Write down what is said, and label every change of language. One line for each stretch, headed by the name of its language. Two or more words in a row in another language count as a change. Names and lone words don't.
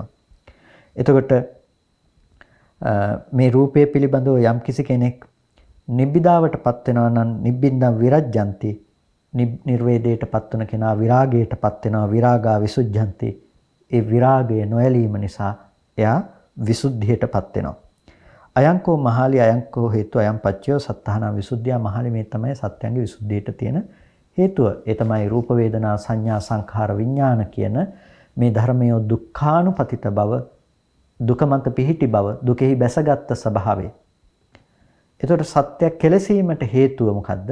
Sinhala: එතකොට මේ රූපේ පිළිබඳව යම් කිසි කෙනෙක් නිබ්බිදාවට පත් වෙනවා නම්
Pali: නිබ්බින්දම් විරජ්ජಂತಿ,
Sinhala: නිර්වේදයට පත්වන කෙනා විරාගයට පත් වෙනවා,
Pali: විරාගා විසුද්ධಂತಿ.
Sinhala: ඒ විරාගය නොඇලීම නිසා එයා විසුද්ධියට පත් වෙනවා.
Pali: අයංකෝ මහාලි අයංකෝ හේතු අයං පච්චයෝ සත්තාන විසුද්ධිය.
Sinhala: මහාලි මේ තමයි සත්‍යංගේ විසුද්ධියට තියෙන හේතුව. ඒ තමයි රූප වේදනා සංඥා සංඛාර විඥාන කියන මේ ධර්මය දුක්ඛානුපතිත බව, දුක මත පිහිටි බව, දුකෙහි බැසගත් ස්වභාවය. එතකොට සත්‍ය කෙලසීමට හේතුව මොකද්ද?